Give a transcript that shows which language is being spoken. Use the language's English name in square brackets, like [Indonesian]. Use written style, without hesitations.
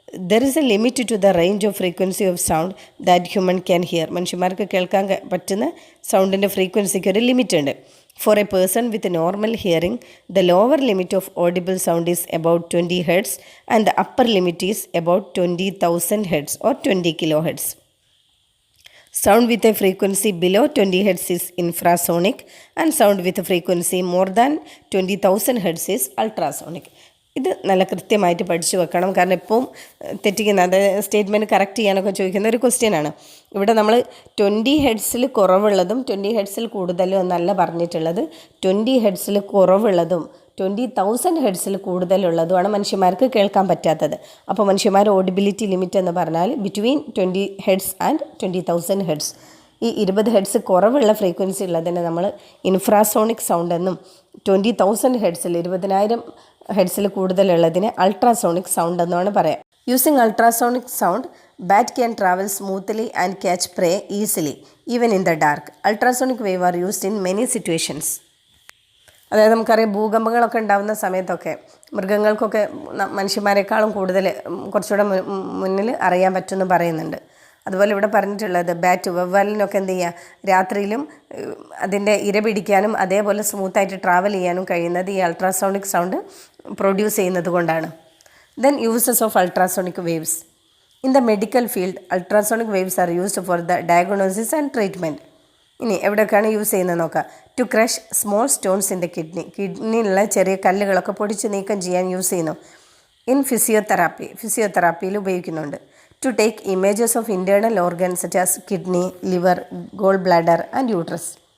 [English] There is a limit to the range of frequency of sound that human can hear. [Malayalam] മനുഷ്യന്മാർക്ക് കേൾക്കാൻ പറ്റുന്ന സൗണ്ടിൻ്റെ ഫ്രീക്വൻസിക്ക് ഒരു ലിമിറ്റ് ഉണ്ട്. [English] For a person with normal hearing, the lower limit of audible sound is about 20 Hz and the upper limit is about 20,000 Hz or 20 kilohertz. Sound with a frequency below 20 Hz is infrasonic and sound with a frequency more than 20,000 Hz is ultrasonic. [Malayalam] ഇത് നല്ല കൃത്യമായിട്ട് പഠിച്ചു വെക്കണം. കാരണം എപ്പോഴും തെറ്റിക്കുന്ന, അതായത് statement correct ചെയ്യാനൊക്കെ ചോദിക്കുന്ന ഒരു ക്വസ്റ്റ്യനാണ്. ഇവിടെ നമ്മൾ 20 ഹെഡ്സിൽ കുറവുള്ളതും 20 ഹെഡ്സിൽ കൂടുതലും എന്നല്ല പറഞ്ഞിട്ടുള്ളത്. 20 ഹെഡ്സിൽ കുറവുള്ളതും 20,000 ഹെഡ്സിൽ കൂടുതലുള്ളതുമാണ് മനുഷ്യന്മാർക്ക് കേൾക്കാൻ പറ്റാത്തത്. അപ്പോൾ മനുഷ്യന്മാർ ഓഡിബിലിറ്റി ലിമിറ്റ് എന്ന് പറഞ്ഞാൽ ബിറ്റ്വീൻ 20 ഹെഡ്സ് ആൻഡ് 20,000 ഹെഡ്സ്. ഈ 20 ഹെഡ്സ് കുറവുള്ള ഫ്രീക്വൻസി ഉള്ളതിനെ നമ്മൾ ഇൻഫ്രാസോണിക് സൗണ്ട് എന്നും 20,000 ഹെഡ്സിൽ 20,000 ഹെഡ്സിൽ കൂടുതലുള്ളതിനെ അൾട്രാസോണിക് സൗണ്ട് എന്നാണ് പറയാം. [English] Using ultrasonic sound, bat can travel smoothly and catch prey easily, even in the dark. Ultrasonic waves are used in many situations. [Malayalam] അതായത് നമുക്കറിയാം ഭൂകമ്പങ്ങളൊക്കെ ഉണ്ടാകുന്ന സമയത്തൊക്കെ മൃഗങ്ങൾക്കൊക്കെ മനുഷ്യന്മാരെക്കാളും കൂടുതൽ കുറച്ചുകൂടെ മുന്നിൽ അറിയാൻ പറ്റുമെന്ന് പറയുന്നുണ്ട്. അതുപോലെ ഇവിടെ പറഞ്ഞിട്ടുള്ളത് ബാറ്റ് വവ്വാലിനൊക്കെ എന്ത് ചെയ്യുക, രാത്രിയിലും അതിൻ്റെ ഇര പിടിക്കാനും അതേപോലെ സ്മൂത്തായിട്ട് ട്രാവൽ ചെയ്യാനും കഴിയുന്നത് ഈ അൾട്രാസോണിക് സൗണ്ട് പ്രൊഡ്യൂസ് ചെയ്യുന്നത് കൊണ്ടാണ്. [English] Then uses of ultrasonic waves. In the medical field, ultrasonic waves are used for the diagnosis and treatment. [Malayalam] ഇനി എവിടെയൊക്കെയാണ് യൂസ് ചെയ്യുന്നത് നോക്കാം. [English] to crush small stones in the [Malayalam] കിഡ്നിയിലുള്ള ചെറിയ കല്ലുകളൊക്കെ പൊടിച്ച് നീക്കം ചെയ്യാൻ യൂസ് ചെയ്യുന്നു. ഇൻ ഫിസിയോതെറാപ്പിയിൽ ഉപയോഗിക്കുന്നുണ്ട്. [English] To take images of internal organs such as kidney, liver, gall bladder and uterus.